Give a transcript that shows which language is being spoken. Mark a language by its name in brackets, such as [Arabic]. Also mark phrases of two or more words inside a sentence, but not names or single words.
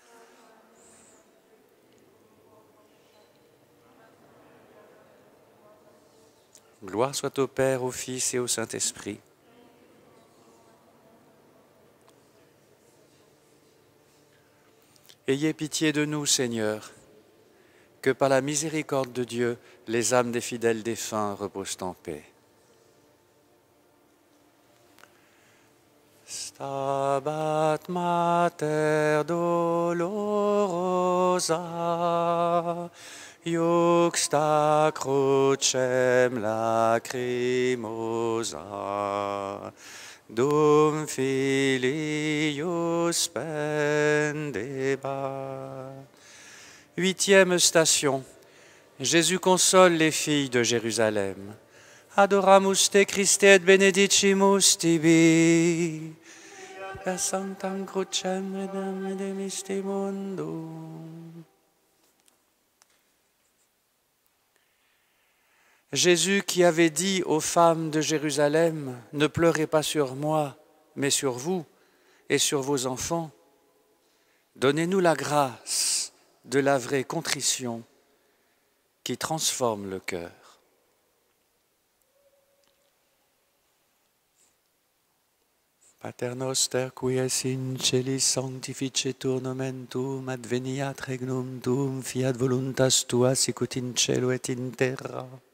[French] Gloire soit au Père, au Fils et au Saint-Esprit. Ayez pitié de nous, Seigneur, que par la miséricorde de Dieu, les âmes des fidèles défunts reposent en paix. [Latin] Stabat Mater dolorosa, iuxta crucem lacrimosa, dum filius pendebat. [French] Huitième station. Jésus console les filles de Jérusalem. [Latin] Adoramus te Christe et benedicimus tibi. Per sanctam crucem redemptionisti mundum. [French] Jésus qui avait dit aux femmes de Jérusalem, « Ne pleurez pas sur moi, mais sur vous et sur vos enfants. Donnez-nous la grâce de la vraie contrition qui transforme le cœur. [Latin] » Pater noster, qui es in celis, sanctificetur nomen tuum, adveniat regnum tuum, fiat voluntas tua, sicut in cielo et in terra.